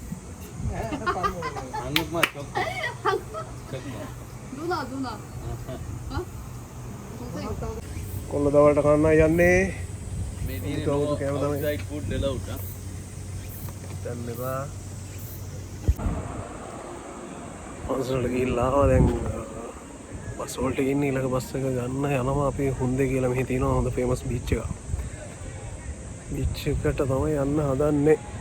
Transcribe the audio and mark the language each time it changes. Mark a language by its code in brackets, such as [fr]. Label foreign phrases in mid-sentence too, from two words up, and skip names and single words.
[ko] 한국말 누나 누나. 어? 동생. [si] කොල්ල දවල්ට කන්නයි යන්නේ. [en] outside food allowed, huh? [si] දැන් එපා. පන්සලට ගිහිල්ලා දැන් බස් වලට ඉන්නේ ඊළඟ බස් එක ගන්න යනවා අපි හුන්දේ කියලා මෙහි තියෙනවා හොඳ [en] famous beach [si] එකක්. බීච් එකට තමයි යන්න හදන්නේ.